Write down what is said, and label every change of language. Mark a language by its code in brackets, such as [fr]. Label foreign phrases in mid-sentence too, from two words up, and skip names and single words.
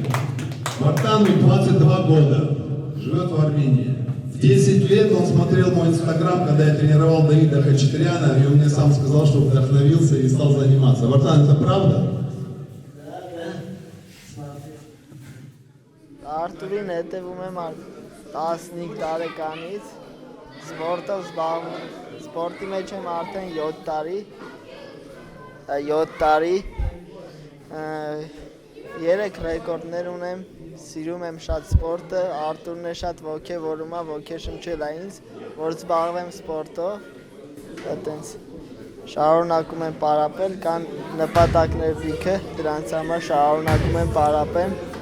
[ru] Вартану 22 года, живет в Армении. В 10 лет он смотрел мой инстаграм, когда я тренировал Давида Хачатуряна, и он мне сам сказал, что вдохновился и стал заниматься. Вартан, это правда? [hy] Արտուրին հետևում եմ 15 տարեկանից, սպորտով զբաղվում, սպորտի մեջ եմ արդեն 7 տարի, 3 ռեկորդներ ունեմ, սիրում եմ շատ սպորտը, Արտուրն է շատ ոգևորում է, ոգեշնչել է ինձ, որ զբաղվեմ սպորտով, այտենց շարունակում եմ պարապել, կան նպատակներ լիքը, դրանց համար շարունակում եմ պարապեմ,